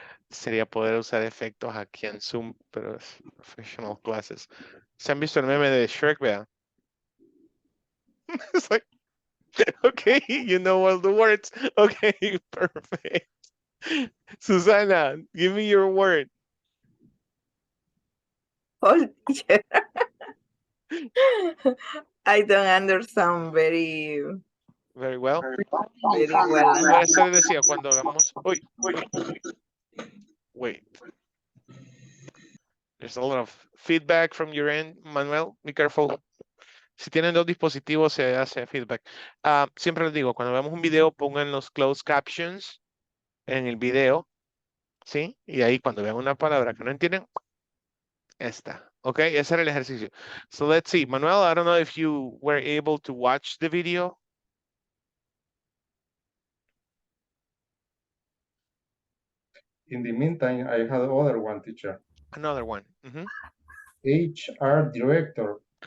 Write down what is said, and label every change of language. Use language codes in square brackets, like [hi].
[es] Sería poder usar efectos aquí en Zoom, pero es [en] professional classes. [es] ¿Se han visto el meme de Shrek, vea? [en] It's like, okay, you know all the words. Okay, perfect. Susana, give me your word. Oh, teacher. I don't understand very Very well. well. [es] Eso les decía cuando hagamos. [en] Uy, wait. There's a lot of feedback from your end, Manuel. Be careful. [es] Si tienen dos dispositivos, se hace feedback. Siempre les digo, cuando veamos un video, pongan los closed captions en el video. ¿Sí? Y ahí cuando vean una palabra que no entienden, esta. Ok, ese era el ejercicio. [en] So let's see. Manuel, I don't know if you were able to watch the video. In the meantime, I had other one, teacher. Another one. HR director.